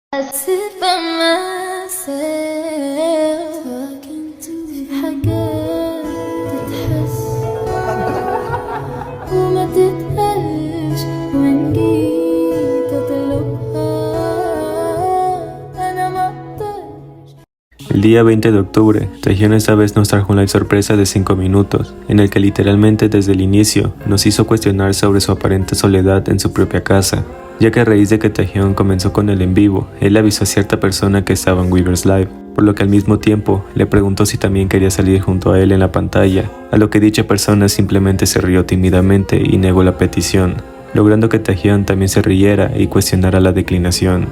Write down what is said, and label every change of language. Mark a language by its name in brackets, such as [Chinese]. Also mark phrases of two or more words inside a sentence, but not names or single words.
[English] sit by myself talking to [Arabic] في حاجات تتحس وما تتقالش وإن جيت أطلبها أنا ما أقدرش. [Spanish] El día 20 de octubre, Taehyun esta vez nos trajo un live sorpresa de 5 minutos, en el que literalmente desde el inicio nos hizo cuestionar sobre su aparente soledad en su propia casa, ya que a raíz de que Taehyun comenzó con el en vivo, él avisó a cierta persona que estaba en Weverse Live, por lo que al mismo tiempo le preguntó si también quería salir junto a él en la pantalla, a lo que dicha persona simplemente se rió tímidamente y negó la petición, logrando que Taehyun también se riera y cuestionara la declinación.